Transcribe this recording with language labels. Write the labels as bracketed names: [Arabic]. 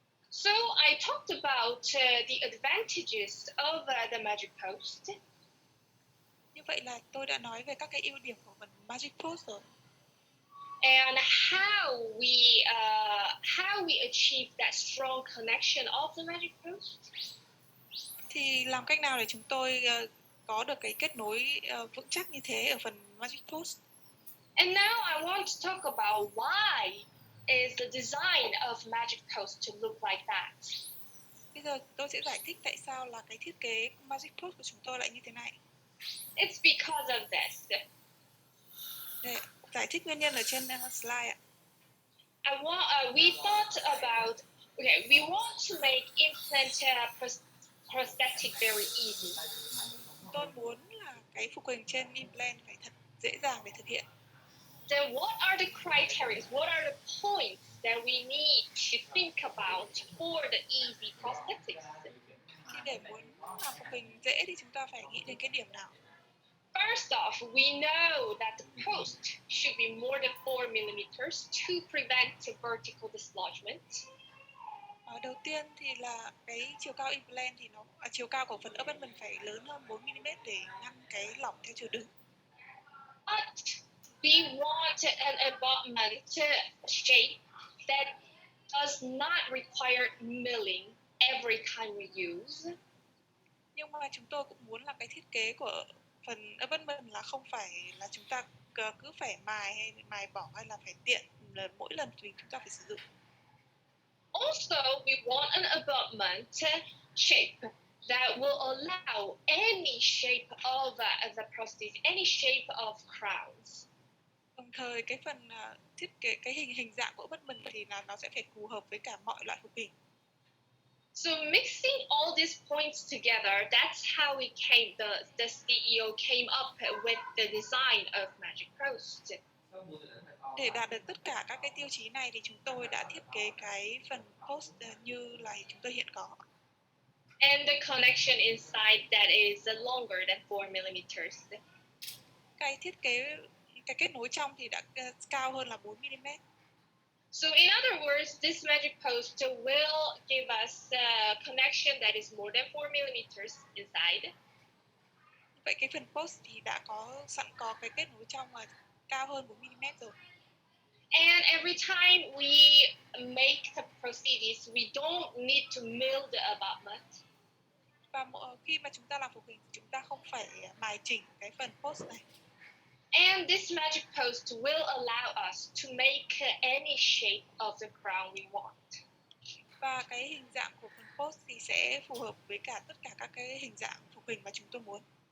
[English] So I talked about the advantages of the Magic Post. [Vietnamese] Như vậy là tôi đã nói về các cái ưu điểm của phần Magic Post rồi. [English] And how we achieve that strong connection of the Magic Post. [Vietnamese] Thì làm cách nào để chúng tôi có được cái kết nối vững chắc như thế ở phần Magic Post? [English] And now I want to talk about why is the design of Magic Post to look like that. [Vietnamese] Bây giờ tôi sẽ giải thích tại sao là cái thiết kế Magic Post của chúng tôi lại như thế này. [English] It's because of this. [Vietnamese] Để giải thích nguyên nhân ở trên slide ạ. [English] We thought about, we want to make implant prosthetic very easy. [Vietnamese] Tôi muốn là cái phục hình trên implant phải thật dễ dàng để thực hiện. [English] Then what are the criteria? What are the points that we need to think about for the easy prosthetics? [Vietnamese] Thì để muốn làm phục hình dễ thì chúng ta phải nghĩ đến cái điểm nào? [English] First off, we know that the post should be more than 4 millimeters to prevent vertical dislodgement. [Vietnamese] Đầu tiên thì là cái chiều cao implant thì chiều cao của phần abutment phải lớn hơn 4 mm để ngăn cái lỏng theo chiều đứng. [English] But we want an abutment shape that does not require milling every time we use. [Vietnamese] Nhưng mà chúng tôi cũng muốn là cái thiết kế của phần abutment là không phải là chúng ta cứ phải mài bỏ hay là phải tiện là mỗi lần chúng ta phải sử dụng. [English] Also, we want an abutment shape that will allow any shape of the prosthesis, any shape of crowns. [Vietnamese] Đồng thời cái phần thiết kế cái hình dạng của abutment thì là nó sẽ phải phù hợp với cả mọi loại phục hình. [English] So mixing all these points together, that's how the CEO came up with the design of Magic Post. [Vietnamese] Để đạt được tất cả các cái tiêu chí này thì chúng tôi đã thiết kế cái phần post như là chúng tôi hiện có. [English] And the connection inside that is longer than 4 millimeters. [Vietnamese] Cái thiết kế, cái kết nối trong thì đã cao hơn là 4 mm. [English] So in other words, this magic post will give us a connection that is more than 4 millimeters inside. [Vietnamese] Vậy cái phần post thì đã sẵn có cái kết nối trong mà cao hơn 4 mm rồi. [English] And every time we make the prosthesis, we don't need to mill the abutment. [Vietnamese] Và khi mà chúng ta làm phục hình thì chúng ta không phải mài chỉnh cái phần post này. [English] And this magic post will allow us to make any shape of the crown we want. [Vietnamese] Và cái hình dạng của phần post thì sẽ phù hợp với tất cả các cái hình dạng phục hình mà chúng tôi muốn.